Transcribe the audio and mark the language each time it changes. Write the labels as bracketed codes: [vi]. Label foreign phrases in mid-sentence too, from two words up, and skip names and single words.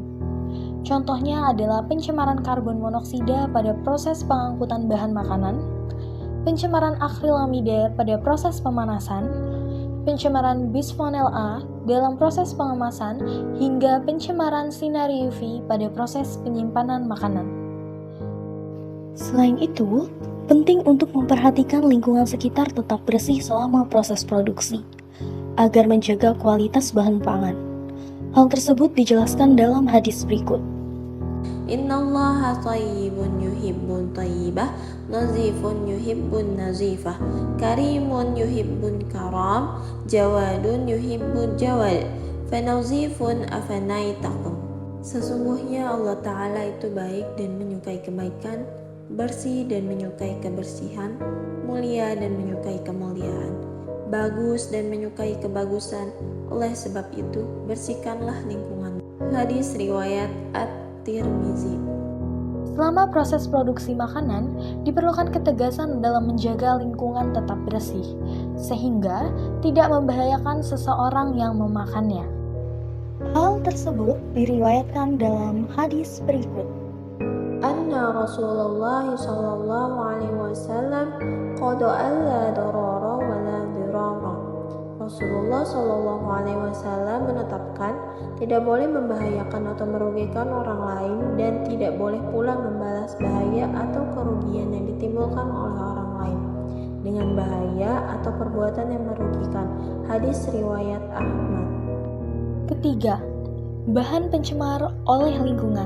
[id] Contohnya adalah pencemaran karbon monoksida pada proses pengangkutan bahan makanan, pencemaran akrilamida pada proses pemanasan, pencemaran bisfenol A dalam proses pengemasan, hingga pencemaran sinar UV pada proses penyimpanan makanan. Selain itu, penting untuk memperhatikan lingkungan sekitar tetap bersih selama proses produksi, agar menjaga kualitas bahan pangan. Hal tersebut dijelaskan dalam hadis berikut. [ar] إن الله طيب يحب الطيبة، نظيف يحب النظافة، كريم يحب الكرم، جواد يحب الجود، فنظفوا أفنيتكم. [id] Sesungguhnya Allah Ta'ala itu baik dan menyukai kebaikan, bersih dan menyukai kebersihan, mulia dan menyukai kemuliaan, bagus dan menyukai kebagusan. Oleh sebab itu, bersihkanlah lingkungan. Hadis riwayat At-Tirmizi. Selama proses produksi makanan, diperlukan ketegasan dalam menjaga lingkungan tetap bersih, sehingga tidak membahayakan seseorang yang memakannya. Hal tersebut diriwayatkan dalam hadis berikut. [ar] أن رسول الله صلى الله عليه وسلم قضى أن لا ضرر ولا ضرار. [id] Rasulullah [ar] صلى الله عليه وسلم [id] menetapkan tidak boleh membahayakan atau merugikan orang lain, dan tidak boleh pula membalas bahaya atau kerugian yang ditimbulkan oleh orang lain dengan bahaya atau perbuatan yang merugikan. Hadis riwayat Ahmad. Ketiga, bahan pencemar oleh lingkungan.